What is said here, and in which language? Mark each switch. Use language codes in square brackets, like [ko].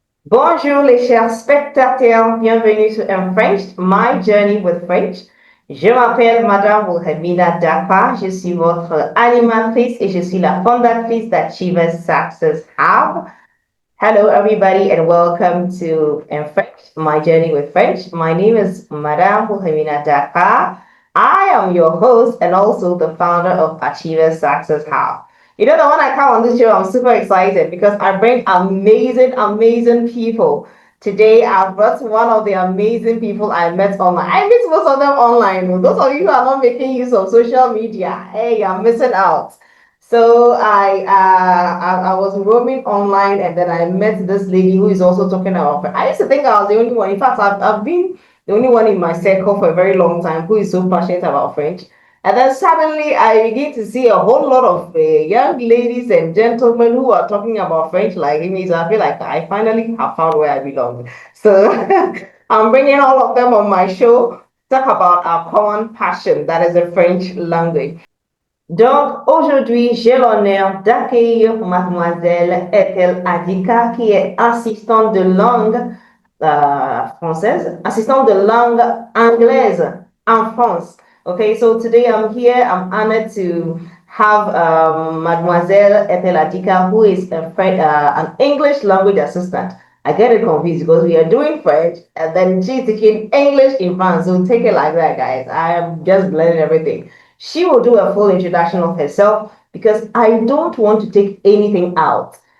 [fr] Bonjour les chers spectateurs, bienvenue sur Enfrenched, My Journey with French. Je m'appelle Madame Ethel Adika, je suis votre animatrice et je suis la fondatrice d'TAPIF-GH. [en] Hello everybody and welcome to Enfrenched, My Journey with French. My name is Madame Ethel Adika. I am your host and also the founder of TAPIF-GH. You know, the one I come on this show, I'm super excited because I bring amazing people. Today, I've brought one of the amazing people I met online. I meet most of them online. Those of you who are not making use of social media, hey, I'm missing out. So I was roaming online and then I met this lady who is also talking about. I used to think I was the only one. In fact, I've been the only one in my circle for a very long time who is so passionate about French. And then suddenly I begin to see a whole lot of young ladies and gentlemen who are talking about French like me. So I feel like I finally have found where I belong. So I'm bringing all of them on my show, talk about our common passion, that is the French language. [fr] Donc, aujourd'hui, j'ai l'honneur d'accueillir mademoiselle Ethel Adika, qui est assistante de langue française, assistante de langue anglaise en France. [en] Okay, so today I'm here, I'm honored to have mademoiselle Ethel Adika, who is an English language assistant. I get it confused because we are doing French and then she's teaching English in France. So take it like that, guys. I am just blending everything. She will do a full introduction of herself because I don't want to take anything out.